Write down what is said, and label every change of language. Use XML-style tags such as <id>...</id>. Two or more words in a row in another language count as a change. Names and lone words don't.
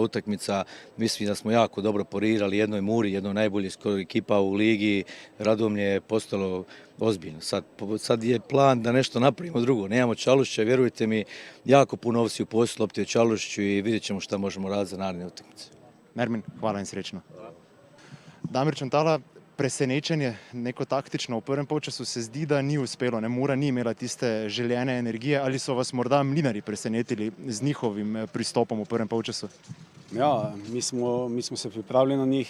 <bs>utakmica, mislim da smo jako dobro porirali jednoj Muri, jednoj najboljih skoro ekipa u ligi, Radomlje je postalo ozbiljno. Sad je plan da nešto napravimo drugo, nemamo Čalušića, vjerujte mi, jako puno ovisi u poslu lopte o Čalušiću i vidjet ćemo šta možemo raditi za naredne utakmice.</bs> <sl>Nermin, hvala in srečno. Damir Čantala, presenečenje, neko taktično v prvem polčasu se zdi, da ni uspelo, Mura ni imela tiste željene energije, ali so vas morda Mlinari presenetili z njihovim pristopom v prvem polčasu?</sl> <hr>Ja, mi smo se pripravili na njih.</hr>